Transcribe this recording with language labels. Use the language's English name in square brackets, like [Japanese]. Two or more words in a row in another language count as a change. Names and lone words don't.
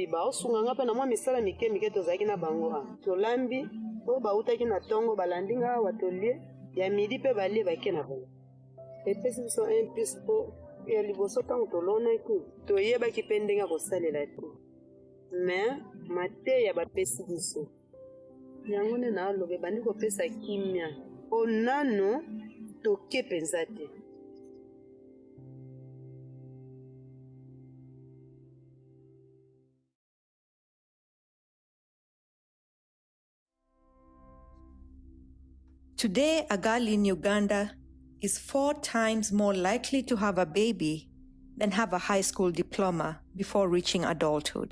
[Lingala] baosunga nga mpe na mwa misala mike mike tozalaki na bango tolambi po bautaki na ntongo balandi nga awa tolie ya midi mpe balie bake na bango epesi biso [French] un plus [Lingala] po ya liboso ntango tolonaki toyebaki mpe ndenge ya kosalela te me mateya bapesi biso yango nde naaloba ebandi kopesa kimia po nano toke mpenza te. [English] Today, a girl in Uganda is 4 times more likely to have a baby than have a high school diploma before reaching adulthood.